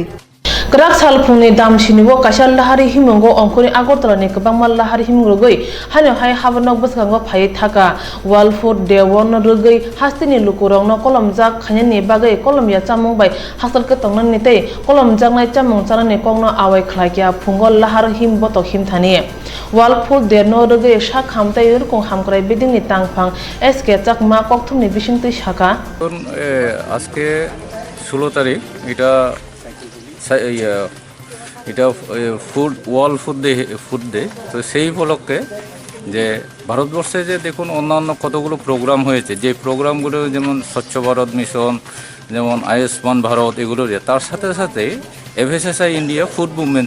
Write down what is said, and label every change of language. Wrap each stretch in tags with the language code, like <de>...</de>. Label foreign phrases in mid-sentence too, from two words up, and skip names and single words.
<trp>Gerak sal phungni dam sinibo kasal lahari himongo ongkoni Agartala ni kebangmal lahari himrugui hano hai habanok boskango phai thaka World Food Day won rugui hastini lukurongno kolomjak khanyani bagai kolomya chamung bai hasal ke tongnan nitei kolomjak nai chamung chanani kongno awai khlaikya phungol lahar him botok him thani World Food Day no rugui sa khamtai rukung hamkrai bedingni tangphang SK chakma Koktwmni bisingtui saka</trp> <bn>আজকে 16 তারিখ এটা ওয়ার্ল্ড ফুড ডে তো সেই উপলক্ষে যে ভারতবর্ষে যে দেখুন অন্যান্য কতগুলো প্রোগ্রাম হয়েছে যে প্রোগ্রামগুলো যেমন স্বচ্ছ ভারত মিশন যেমন আয়ুষ্মান ভারত এগুলো তার সাথে সাথে এফএসএসআই ইন্ডিয়া ফুড মুভমেন্ট</bn>